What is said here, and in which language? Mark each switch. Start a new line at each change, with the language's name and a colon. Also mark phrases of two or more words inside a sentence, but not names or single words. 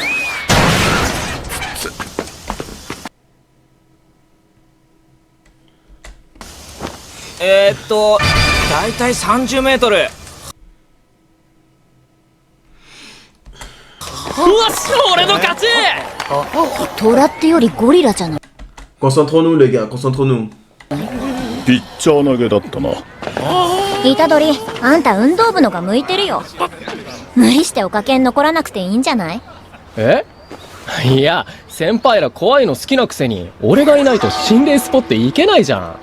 Japanese: だいたい30メートル。うわし俺の勝ち。虎ってよりゴリラじゃない。
French: Concentrons-nous, les gars, concentrons-nous.
Japanese: ピッチャー投げだったな。虎杖、あんた運動部のが向いてるよ。無理しておかけに残らなくていいんじゃない？え？いや先輩ら怖いの好きなくせに俺がいないと心霊スポって行けないじゃん。